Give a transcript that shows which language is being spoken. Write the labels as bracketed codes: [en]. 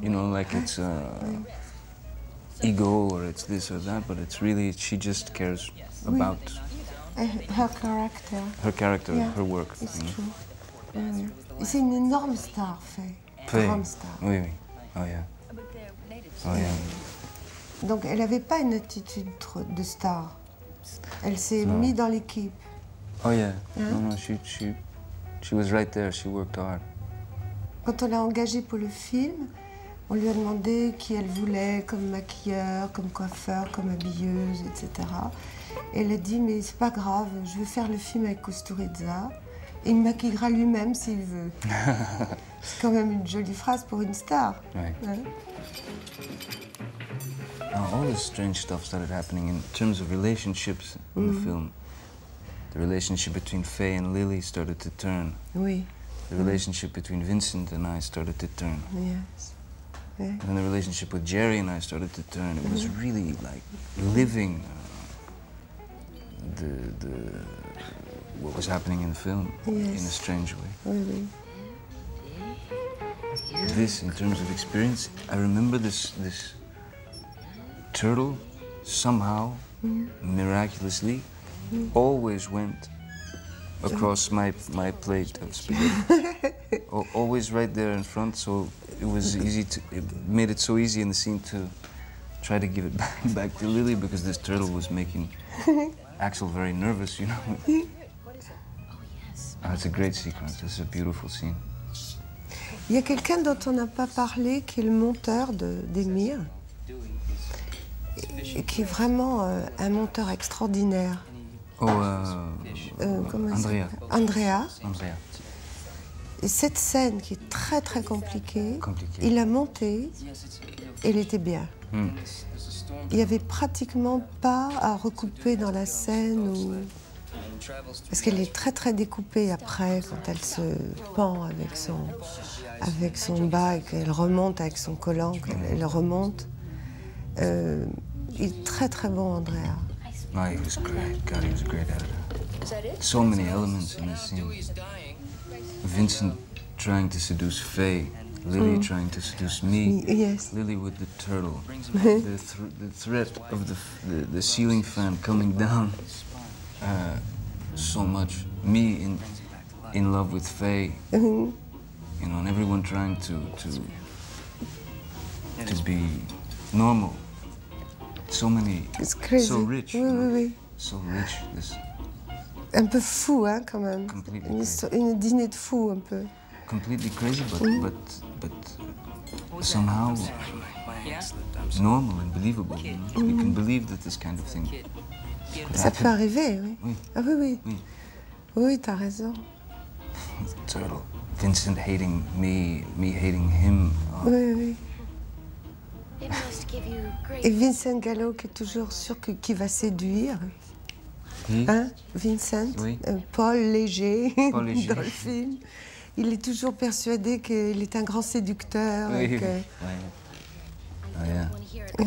[en] You know, like it's ego or it's this or that, but it's really, she just cares about Her character. her character, Yeah, her work. it's you know. true. Oui. [fr] Et c'est une énorme star, Faye. Faye. Grande star. Oui, oui. [en] Oh yeah. Oh yeah. [fr] Donc elle n'avait pas une attitude de star. Elle s'est Non. mise dans l'équipe. [en] Oh yeah. No, she was right there. She worked hard. [fr] Quand on l'a engagée pour le film, on lui a demandé qui elle voulait comme maquilleur, comme coiffeur, comme habilleuse, etc. Et elle a dit, mais c'est pas grave, je veux faire le film avec Kusturica. Et il me maquillera lui-même s'il veut. C'est quand même une jolie phrase pour une star. [en] Right. [fr] Ouais. [en] Now, all this strange stuff started happening in terms of relationships in the film. The relationship between Faye and Lily started to turn. [fr] Oui, [en] The relationship between Vincent and I started to turn. yes. Ouais. And then the relationship with Jerry and I started to turn. It was really like living what was happening in the film in a Yes. strange way. [fr] Oui, oui. [en] This, in terms of experience, I remember this turtle somehow, miraculously, always went across my plate of spaghetti. Always right there in front, so it was easy to, it made it so easy in the scene to try to give it back to Lily, because this turtle was making Axel very nervous, you know. Oh, it's a great sequence, it's a beautiful scene. [fr] Il y a quelqu'un dont on n'a pas parlé, qui est le monteur d'Emir, et qui est vraiment un monteur extraordinaire. [en] Oh, [fr] Comment il Andrea. s'appelle Andrea. Andrea. Et cette scène qui est très très compliquée, Compliquée. il l'a montée et elle était bien. Il n'y avait pratiquement pas à recouper dans la scène, parce qu'elle est très très découpée après, quand elle se pend avec son bas et qu'elle remonte avec son collant, qu'elle remonte. Il est très très bon, Andrea. [en] No, he was great. God, he was a great editor. So many elements in this scene. Vincent trying to seduce Faye, Lily trying to seduce me, Yes. Lily with the turtle, the threat of the ceiling fan coming down. So much. Me in love with Faye, you know, and everyone trying to be normal. So many, It's crazy. so rich. [fr] Oui, [en] you know? [fr] oui, oui. [en] So rich. This. [fr] Un peu fou, hein, quand même. [en] Completely crazy. [fr] Une dîner de fou, un peu. [en] Completely crazy, but somehow normal and believable. You know? You can believe that this kind of thing could [fr] Ça peut [en] happen. [fr] arriver, oui. Oui. Ah oui, oui. Oui. Oui, t'as raison. [en] The turtle. Vincent hating me, me hating him. Oh, [fr] Oui, oui. [en] It must give you great. [fr] Et Vincent Gallo qui est toujours sûr qu'il va séduire. [en] he- [fr] Hein, Vincent, Oui. Paul Léger, Paul Léger. dans le film. Il est toujours persuadé qu'il est un grand séducteur. Oui, Et, oui. que- [en] Ouais. Oh yeah.